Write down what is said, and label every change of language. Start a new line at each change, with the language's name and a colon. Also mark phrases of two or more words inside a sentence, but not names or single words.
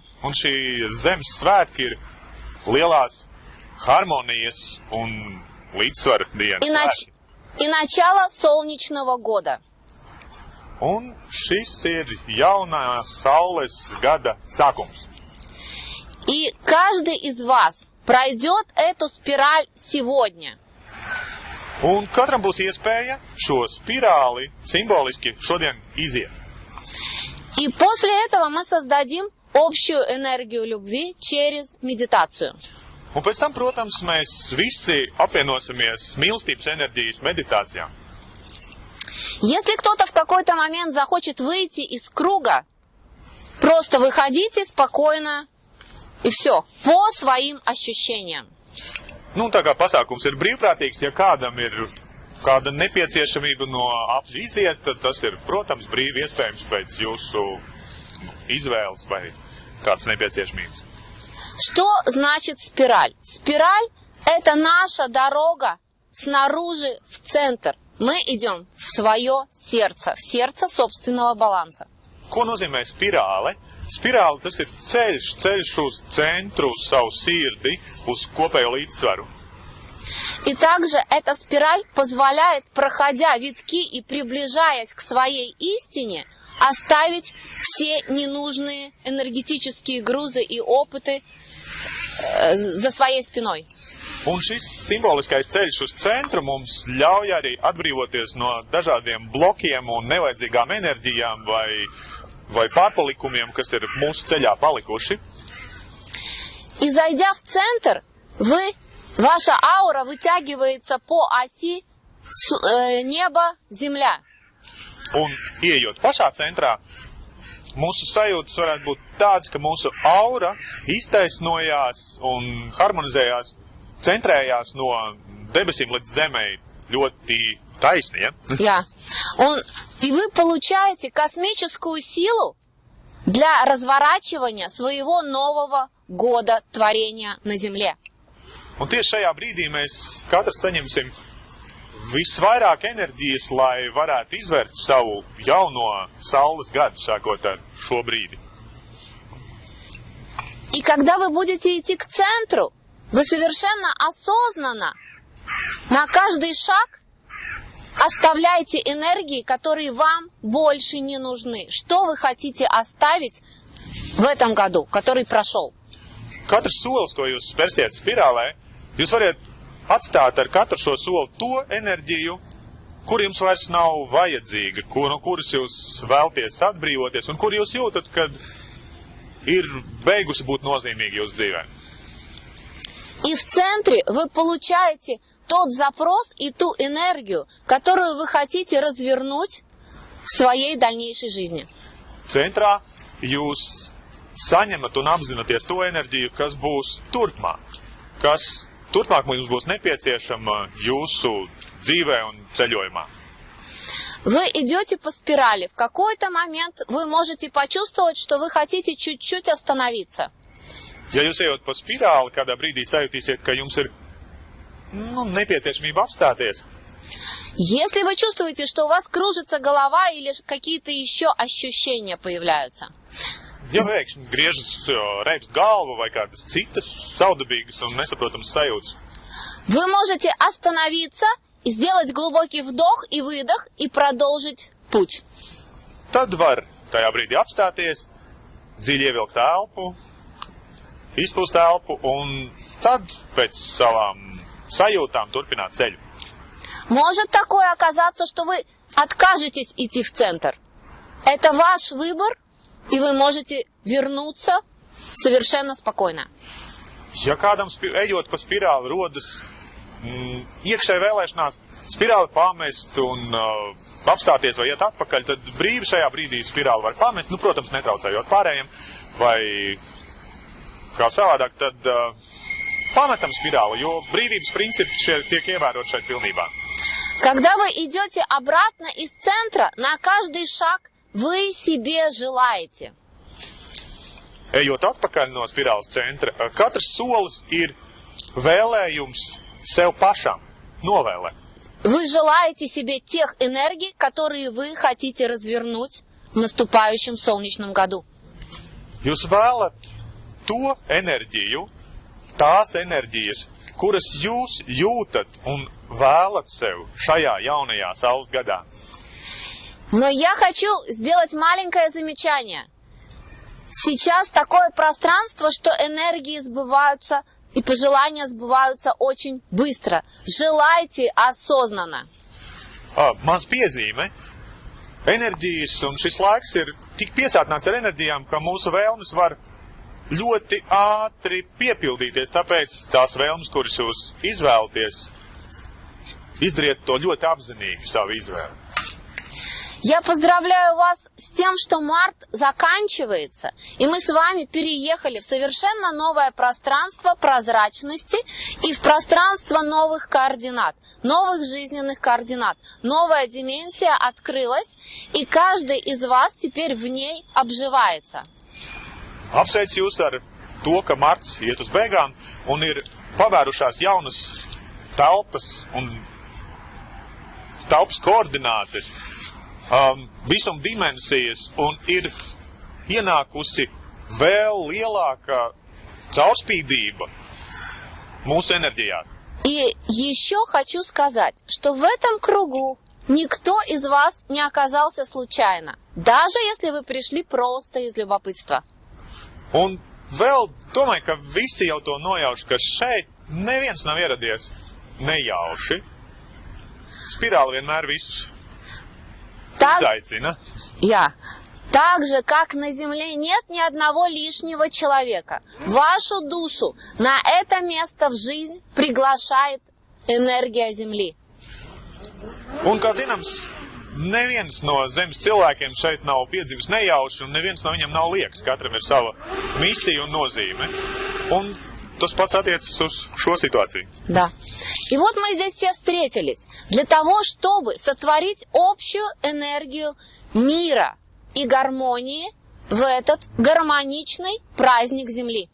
Latvian: Un šī zemes svētki ir lielās harmonijas un līdzsvara diena.
Russian: И начало солнечного года.
Latvian: Un šis ir jaunā saules gada sākums.
Russian: И каждый из вас пройдет эту спираль сегодня.
Latvian: Un katram būs iespēja šo spirāli simboliski šodien iziet.
Russian: И после этого мы создадим общую энергию любви через медитацию.
Latvian: Un pēc tam, protams, mēs visi apvienosimies mīlestības enerģijas meditācijā.
Russian: Если кто-то в какой-то момент захочет выйти из круга, просто выходите спокойно и все, по своим ощущениям.
Latvian: Nu, tā kā pasākums ir brīvprātīgs, ja kādam ir kāda nepieciešamība no apļa iziet, tad tas ir, protams, brīvi iespējams pēc jūsu izvēles vai kādas nepieciešamības.
Russian: Что значит спираль? Спираль – это наша дорога снаружи в центр. Мы идем в свое сердце, в сердце собственного баланса.
Latvian: Ko nozīmē spirāle? Spirāle tas ir ceļš uz centru, uz savu sirdi, uz kopējo līdzsvaru.
Russian: И также эта спираль позволяет, проходя витки и приближаясь к своей истине, оставить все ненужные энергетические грузы и опыты за своей спиной.
Latvian: Un šis simboliskais ceļš uz centru mums ļauj arī atbrīvoties no dažādiem blokiem un nevajadzīgām enerģijām vai pārpalikumiem, kas ir mūsu ceļā palikuši.
Russian: И зайдя в центр, ваша аура вытягивается по оси небо-земля.
Latvian: Un ieejot pašā centrā, mūsu sajūtas varētu būt tādas, ka mūsu aura iztaisnojās un harmonizējās, centrējās no debesīm līdz zemei ļoti taisni, ja? Ja.
Russian: И вы получаете космическую силу для разворачивания своего нового года творения на Земле.
Latvian: Un tieši šajā brīdī mēs katrs saņemsim visvairāk enerģijas, lai varētu izvērst savu jauno saules gadu, sākot ar šo brīdi.
Russian: И когда вы будете идти к центру, вы совершенно осознанно на каждый шаг оставляете энергии, которые вам больше не нужны. Что вы хотите оставить в этом году, который прошел?
Latvian: Katrs solis, ko jūs spērsiet spirālē, jūs varat atstāt ar katru šo soli to enerģiju, kur jums vairs nav vajadzīga, no kuras jūs vēlties atbrīvoties un kur jūs jūtat, kad ir beigusi būt nozīmīga jūsu dzīvē.
Russian: И в центре вы получаете тот запрос и ту энергию, которую вы хотите развернуть в своей дальнейшей жизни.
Latvian: Centrā jūs saņemat un apzināties to enerģiju, kas būs turpmāk, kas turpmāk mums būs nepieciešama jūsu dzīvē un ceļojumā.
Russian: Вы идете по спирали. В какой-то момент вы можете почувствовать, что вы хотите чуть-чуть остановиться.
Latvian: Ja jūs ejot pa spirāli, kādā brīdī sajutīsiet, ka jums ir nepieciešamība apstāties.
Russian: Если вы чувствуете, что у вас кружится голова или какие-то еще ощущения появляются.
Latvian: Ja pēkšņi griežas reibst galva vai kādas citas saudabīgas un nesaprotamas sajūtas.
Russian: Вы можете остановиться и сделать глубокий вдох и выдох и продолжить путь.
Latvian: Tad var tajā brīdī apstāties, dziļi ievilkt elpu, izpūst elpu un tad pēc savām sajūtām turpināt ceļu.
Russian: Может такое оказаться, что вы откажетесь идти в центр. Это ваш выбор, и вы можете вернуться совершенно спокойно.
Latvian: Ja kādam ejot pa spirāli rodas iekšēji vēlēšanās spirāli pamest un apstāties vai iet atpakaļ, tad brīvi šajā brīdī spirāli var pamest, protams, netraucējot pārējiem, vai kā savādāk, tad pametam spirāli, jo brīvības principi tiek ievērot šeit pilnībā.
Russian: Когда вы идете обратно из центра, на каждый шаг вы себе желаете.
Latvian: Ejot atpakaļ no spirāles centra, katrs solis ir vēlējums sev pašam, novēlēt.
Russian: Вы желаете себе тех энергий, которые вы хотите развернуть в наступающем солнечном году.
Latvian: Jūs vēlat to enerģiju, tās enerģijas, kuras jūs jūtat un vēlat sev šajā jaunajā saules gadā.
Russian: Но я хочу сделать маленькое замечание. Сейчас такое пространство, что энергии сбываются и пожелания сбываются очень быстро. Желайте осознанно.
Latvian: Maz piezīme. Enerģijas un šis laiks ir tik piesātināts ar enerģijām, ka mūsu vēlmes var ļoti ātri piepildīties. Tāpēc tās vēlmes, kuras jūs izvēlaties, izdariet to ļoti apzinīgi savu izvēli.
Russian: Я поздравляю вас с тем, что март заканчивается, и мы с вами переехали в совершенно новое пространство прозрачности и в пространство новых координат, новых жизненных координат. Новая дименсия открылась, и каждый из вас теперь в ней обживается.
Latvian: apsveicu jūs ar to, ka marts iet uz beigām un ir pavērušās jaunas telpas un telpas koordinātes, visuma dimensijas un ir ienākusi vēl lielāka caurspīdība mūsu энергijā.
Russian: И еще хочу сказать, что в этом кругу никто из вас не оказался случайно, даже если вы пришли просто из любопытства.
Latvian: Un vēl domāju, ka visi jau to nojauš, ka šeit neviens nav ieradies nejauši. Spirāli vienmēr visus izaicina.
Russian: Так же, как на Земле нет ни одного лишнего человека, вашу душу на это место в жизнь приглашает энергия Земли.
Latvian: Un, kā zināms, neviens no zemes cilvēkiem šeit nav piedzimis nejauši, un neviens no viņiem nav lieks. Katram ir sava misija un nozīme. Un tas pats attiecas uz šo situāciju.
Russian: Да. И вот мы здесь все встретились для того, чтобы сотворить общую энергию мира и гармонии в этот гармоничный праздник Земли.